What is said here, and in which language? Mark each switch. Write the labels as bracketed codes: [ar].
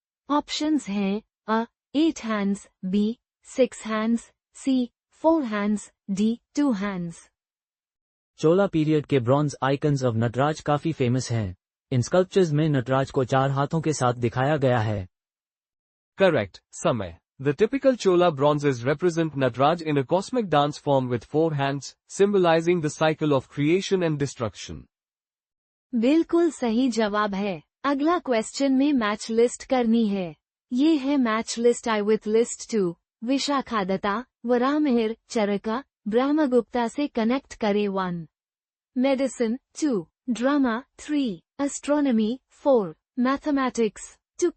[hi] Options हैं अ 8 hands, B 6 hands, सी 4 hands, D 2 hands. चोला period के bronze icons of Nataraj काफी famous हैं। इन स्कल्पचर्स में नटराज को 4 हाथों के साथ दिखाया गया है। करेक्ट समय। [en] The typical Chola bronzes represent Nataraj in a cosmic dance form with 4 hands, symbolizing the cycle of creation and destruction. [hi] बिल्कुल सही जवाब है। अगला क्वेश्चन में मैच लिस्ट करनी है। ये है match list I with list 2, विशाखादत्ता, Varahamihira, चरका, ब्रह्मगुप्ता से कनेक्ट करे 1, मेडिसिन 2, ड्रामा 3, एस्ट्रोनॉमी 4, मैथमेटिक्स 2।